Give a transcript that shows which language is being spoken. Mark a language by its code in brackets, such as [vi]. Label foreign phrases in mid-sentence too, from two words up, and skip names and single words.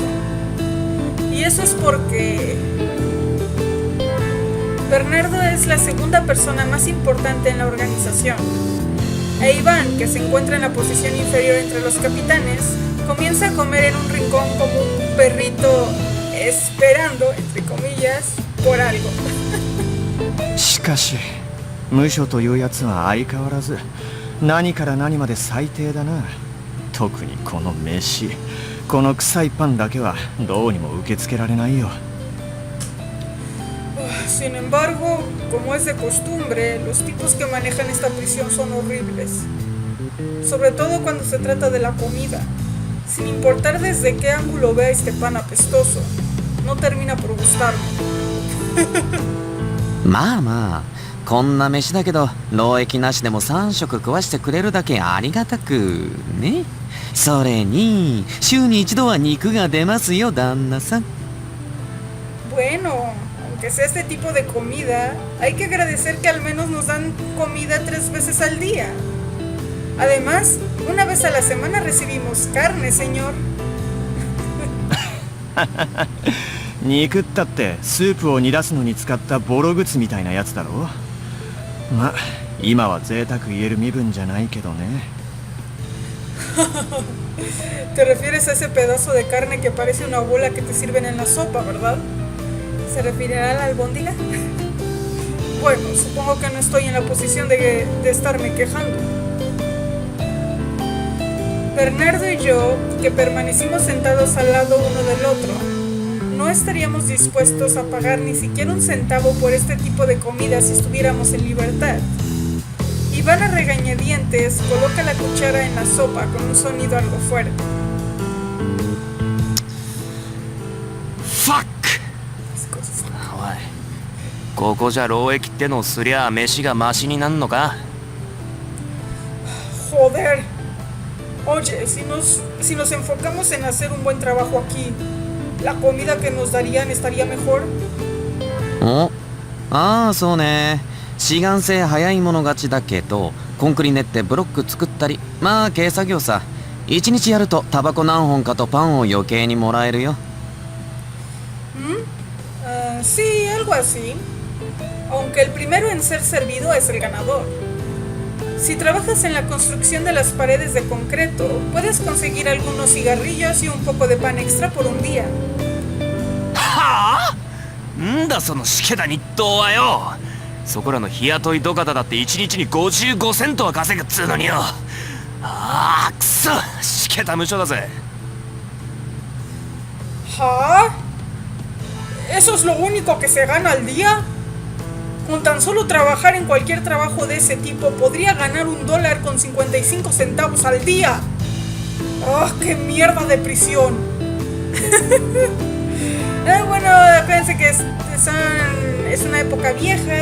[es] Y eso es porque Bernardo es la segunda persona más importante en la organización. E Iván, que se encuentra en la posición inferior entre los capitanes, comienza a comer en un rincón como un perrito esperando, entre comillas, por algo. [ja] しかし無所というやつは相変わらず何から何まで最低だな。特にこの飯、この臭いパンだけはどうにも受け付けられないよ。 [es] Sin embargo, como es de costumbre, los tipos que manejan esta prisión son horribles. Sobre todo cuando se trata de la comida. Sin importar desde qué ángulo vea este pan apestoso, no termina por gustarme. [ja] まあまあこんな飯だけど労役なしでも3食食わしてくれるだけありがたくね。それに週に一度は肉が出ますよ旦那さん。 [es] Bueno, aunque sea este tipo de comida, hay que agradecer que al menos nos dan comida 3 veces al día. Además, una vez a la semana recibimos carne, señor. [ja] 肉ったってスープを煮出すのに使ったボロ靴みたいなやつだろ。ま、今は贅沢言える身分じゃないけどね。 [es] Te refieres a ese pedazo de carne que parece una bola que te sirven en la sopa, ¿verdad? ¿Se referirá a la albóndiga? Bueno, supongo que no estoy en la posición de estarme quejando. Bernardo y yo, que permanecimos sentados al lado uno del otro, no estaríamos dispuestos a pagar ni siquiera un centavo por este tipo de comida si estuviéramos en libertad. Iván a regañadientes coloca la cuchara en la sopa con un sonido algo fuerte. [ja] ファックおいここじゃ労役ってのすりゃ飯がマシになんのか。 [es] Joder. Oye, si nos enfocamos en hacer un buen trabajo aquí, ¿la comida que nos darían estaría mejor? [ja] おああそうね。志願性早い者勝ちだけど、コンクリ練ってブロック作ったり、まあ軽作業さ。1日やるとタバコ何本かとパンを余計にもらえるよ。 [es] Sí, algo así. Aunque el primero en ser servido es el ganador. Si trabajas en la construcción de las paredes de concreto, puedes conseguir algunos cigarrillos y un poco de pan extra por un día. [ja] はあ？んだそのしけた日当はよ。そこらの日雇い土方だって1日に55セントは稼ぐっつうのによ。ああくそ、しけた無償だぜ。 [es] ¿Ah? ¿Eso es lo único que se gana al día? Con tan solo trabajar en cualquier trabajo de ese tipo, podría ganar $1.55 al día. ¡Oh, qué mierda de prisión! Bueno, acuérdense que es una época vieja.